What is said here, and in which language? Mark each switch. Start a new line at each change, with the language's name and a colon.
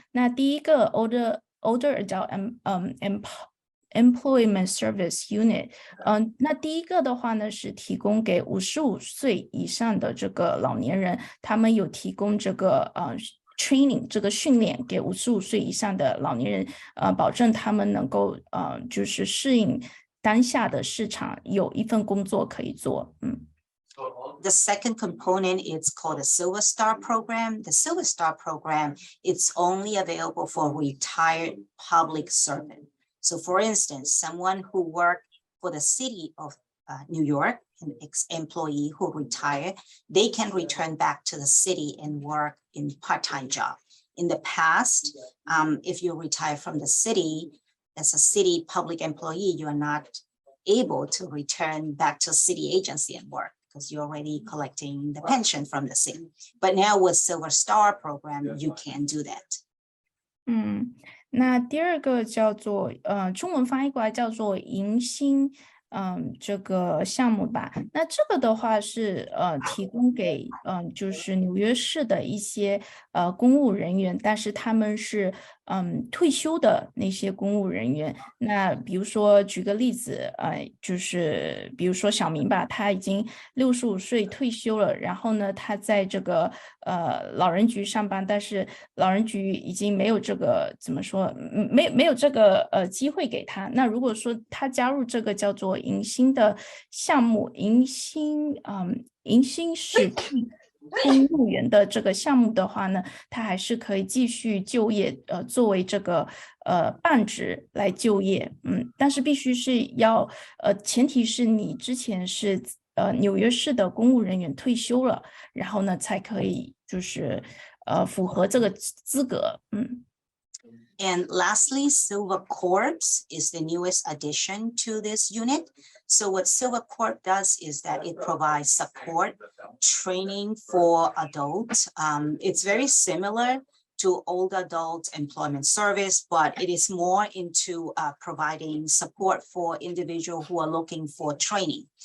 Chinese: 那第一个 older adult employment service unit， 那第一个的话呢是提供给55岁以上的这个老年人，他们有提供这个training 这个训练给55岁以上的老年人，保证他们能够就是适应当下的市场，有一份工作可以做。
English: The second component is called the Silver Star program. The Silver Star program, it's only available for retired public servant. So for instance, someone who worked for the city of New York, an employee who retired, they can return back to the city and work in part-time job. In the past, if you retire from the city, as a city public employee, you are not able to return back to city agency and work, because you're already collecting the pension from the city. But now with Silver Star program, you can do that.
Chinese: 那第二个叫做中文翻译过来叫做迎新这个项目吧。那这个的话是提供给就是纽约市的一些公务人员，但是他们是退休的那些公务人员。那比如说举个例子，就是比如说小明吧，他已经65岁退休了，然后呢他在这个老人局上班，但是老人局已经没有这个怎么说，没有这个机会给他。那如果说他加入这个叫做迎新的项目，迎新使地公务员的这个项目的话呢，他还是可以继续就业，作为这个半职来就业，但是必须是要前提是你之前是纽约市的公务人员退休了，然后呢才可以就是符合这个资格。
English: And lastly, Silver Corps is the newest addition to this unit. So what Silver Corps does is that it provides support, training for adults. It's very similar to old adult employment service, but it is more into providing support for individuals who are looking for training.